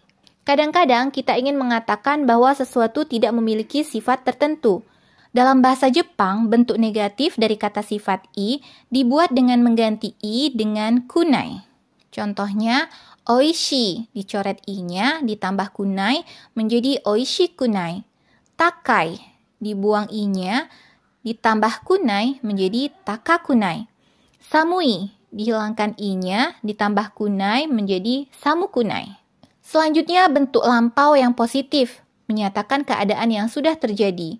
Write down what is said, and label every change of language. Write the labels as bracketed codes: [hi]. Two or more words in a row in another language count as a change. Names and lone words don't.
[id] Kadang-kadang kita ingin mengatakan bahwa sesuatu tidak memiliki sifat tertentu. Dalam bahasa Jepang, bentuk negatif dari kata sifat i dibuat dengan mengganti i dengan kunai. Contohnya, oishi dicoret i-nya ditambah kunai menjadi [ja] おいしくない. [id] Takai dibuang i-nya ditambah kunai menjadi [ja] たかくない. [id] Samui dihilangkan i-nya ditambah kunai menjadi [ja] さむくない. [id] Selanjutnya bentuk lampau yang positif menyatakan keadaan yang sudah terjadi.